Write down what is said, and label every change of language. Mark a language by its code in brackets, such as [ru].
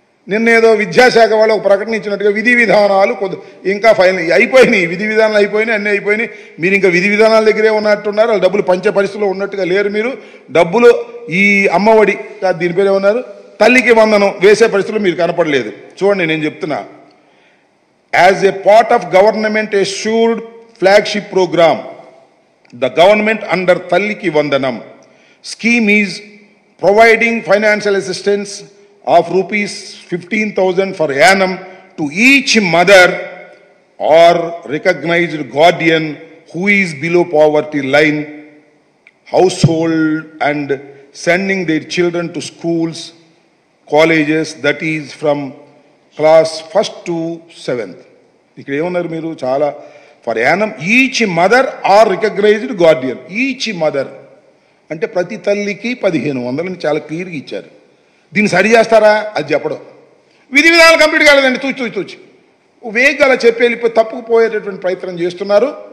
[te] నిన్నేదో విద్యాశాఖ వాళ్ళు ఒక ప్రకటన ఇచ్చినట్టుగా విధి విధానాలు ఇంకా ఫైనల్ అయిపోయినాయి, విధి విధానాలు అయిపోయినాయి, అన్నీ అయిపోయినాయి. మీరు ఇంకా విధి విధానాల దగ్గరే ఉన్నట్టున్నారు. వాళ్ళు డబ్బులు పంచే పరిస్థితిలో ఉన్నట్టుగా లేరు. మీరు డబ్బులు ఈ అమ్మఒడి దీని పేరు ఏమన్నారు, తల్లికి వందనం వేసే పరిస్థితులు మీరు కనపడలేదు. చూడండి, నేను చెప్తున్నా. [en] As a part of government assured flagship program, the government under Talliki Vandanam scheme is providing financial assistance of rupees 15,000 for annum to each mother or recognized guardian who is below poverty line household and sending their children to schools, colleges, that is from class 1st to 7th. [te] ఇక్కడ ఏమన్నారు మీరు? చాలా [en] For annum each mother or recognized guardian. Each mother [te] అంటే ప్రతి తల్లికి 1,500 చాలా క్లియర్గా ఇచ్చారు. దీన్ని సరి చేస్తారా? అది చెప్పడం. విధి విధానాలు కంప్లీట్ కాలేదండి, తూచి వేగంగా అలా చెప్పి వెళ్ళిపోయి తప్పుకుపోయేటటువంటి ప్రయత్నం చేస్తున్నారు.